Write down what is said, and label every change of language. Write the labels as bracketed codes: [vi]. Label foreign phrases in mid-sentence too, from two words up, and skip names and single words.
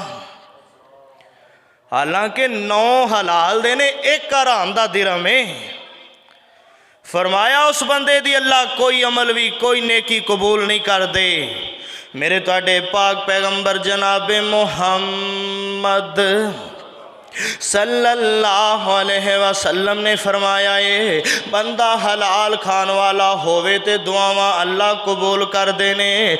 [pa] ਹਾਲਾਂਕਿ 9 ਹਲਾਲ ਦੇਣੇ 1 ਹਰਾਮ ਦਾ ਦਿਰਹਮ ਹੈ। ਫ਼ਰਮਾਇਆ ਉਸ ਬੰਦੇ ਦੀ ਅੱਲਾਹ ਕੋਈ ਅਮਲ ਭੀ ਕੋਈ ਨੇਕੀ ਕਬੂਲ ਨਹੀਂ ਕਰ ਦੇ। ਮੇਰੇ ਤੁਹਾਡੇ ਪਾਕ ਪੈਗੰਬਰ ਜਨਾਬੇ ਮੁਹੰਮਦ [ar] صلى الله عليه وسلم [pa] ਨੇ ਫ਼ਰਮਾਇਆ ਹੈ ਬੰਦਾ ਹਲਾਲ ਖਾਨ ਵਾਲਾ ਹੋਵੇ ਤੇ ਦੁਆਵਾਂ ਅੱਲਾਹ ਕਬੂਲ ਕਰ ਦੇਣੇ।